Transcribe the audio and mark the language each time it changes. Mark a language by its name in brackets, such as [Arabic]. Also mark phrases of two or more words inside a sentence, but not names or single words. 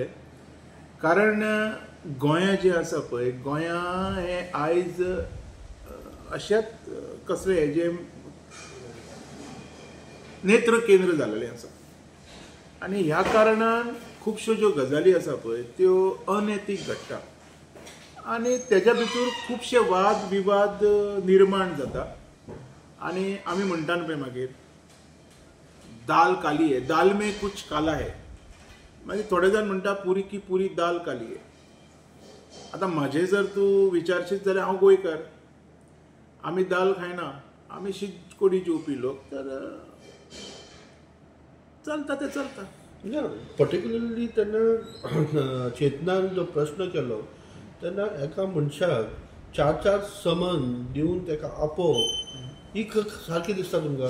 [Konkani] कारण गोंया जे आसा पळय, गोंया हे आयज अशेंच कसले हेजे नेत्र केंद्र जाल्लेलें आसा आनी ह्या कारणान खुबश्यो ज्यो गजाली आसा पळय त्यो अनैतीक घडटा आनी तेज्या भितर खुबशे वाद विवाद निर्माण जाता. आनी आमी म्हणटा पळय मागीर [Hindi] दाल काली है, दाल में कुछ काला है. [Konkani] मागीर थोडे जाण म्हणटा [Hindi] पुरी की पुरी दाल काली है. [Konkani] आतां म्हाजें जर तूं विचारशीत जाल्यार हांव गोंयकार, आमी दाल खायना, आमी शीत कोडी जेवपी लोक, तर चलता ते चलता. पर्टिक्युलरली तेन्ना चेतनान जो प्रश्न केलो तेन्ना एका मनशाक 4 समन दिवन तेका आपोवप ही सारकी दिसता तुमकां?